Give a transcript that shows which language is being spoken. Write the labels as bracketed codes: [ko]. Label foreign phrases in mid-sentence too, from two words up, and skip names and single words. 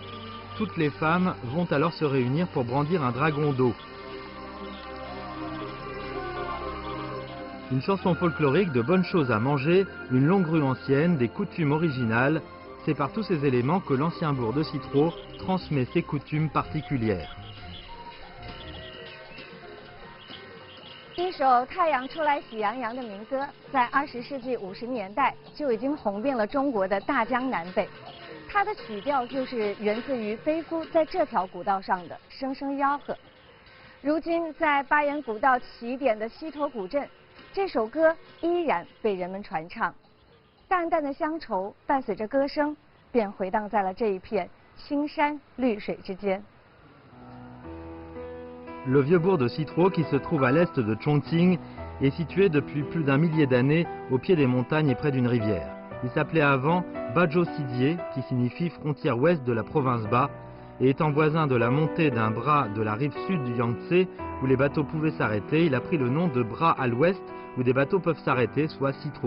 [fr] Toutes les femmes vont alors se réunir pour brandir un dragon d'eau. Une chanson folklorique, de bonnes choses à manger, une longue rue ancienne, des coutumes originales. C'est par tous ces éléments que l'ancien bourg de Citro transmet ses coutumes particulières. [zh] 一首《太阳出来喜洋洋》的民歌，在20世纪50年代就已经红遍了中国的大江南北。它的曲调就是源自于飞夫在这条古道上的声声吆喝。如今在巴彦古道起点的西头古镇，这首歌依然被人们传唱。淡淡的乡愁伴随着歌声，便回荡在了这一片青山绿水之间。 [fr] Le vieux bourg de Citro, qui se trouve à l'est de Chongqing, est situé depuis plus d'un millier d'années au pied des montagnes et près d'une rivière. Il s'appelait avant Bajo Sidié, qui signifie frontière ouest de la province Ba, et étant voisin de la montée d'un bras de la rive sud du Yangtze, où les bateaux pouvaient s'arrêter, il a pris le nom de bras à l'ouest, où des bateaux peuvent s'arrêter, soit Citro.